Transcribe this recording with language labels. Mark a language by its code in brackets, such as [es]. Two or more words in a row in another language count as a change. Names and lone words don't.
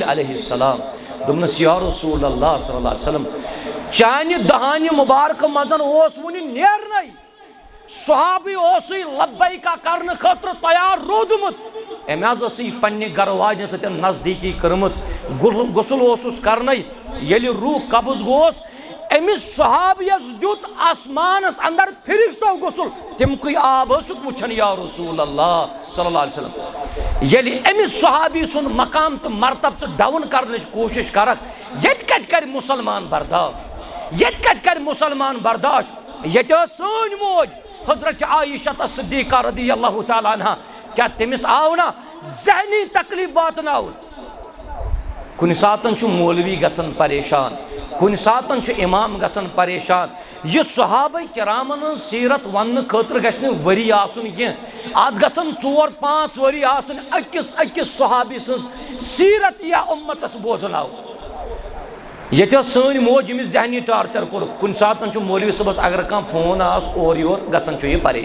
[ks] अलैहिस्सलाम दोपनस [ar] يا رسول الله صلى الله عليه وسلم [ks] चानि दहानि मुबारक मजन वुनि नेरनै सहाबी लब्बैका करने खतर तैयार रोदमुत अमे पन्ने गरवाजन सतन नजदीकी कर्मच गुसल करन ये रूह कब्ज गोस अमिस सहाबियस दुत आसमानस अंदर फिरिश्तो गुसल तमक आब वुचन [ar] يا رسول الله صلى الله عليه وسلم [ks] ये अमिस सहाबी सुन मकाम तो मरतब डाउन करने कोशिश करक ये कत कर मुसलमान बर्दाश्त ये कत कर मुसलमान बर्दाश्त ये सन मोज हजरत आयशा सिद्दीका [ar] رضي الله تعالى عنها [ks] क्या तमिस आव ना ज़हनी तकलीफ वातनाउन कुन सातन मौलवी गसन परेशान कुन सातन इमाम गसन परेशान यह सहाबा किरामन सीरत वन खतर गि वरी आसन कह अत गसन 4-5 वरी आसन अकिस अकिस सहाबी सज सीरत या उम्मतस बोजन आव ये सन मोज यमिस जहनी टार्चर कोर कुन सातन मौलवी सबस अगर कह फोन आस और योर गसन यह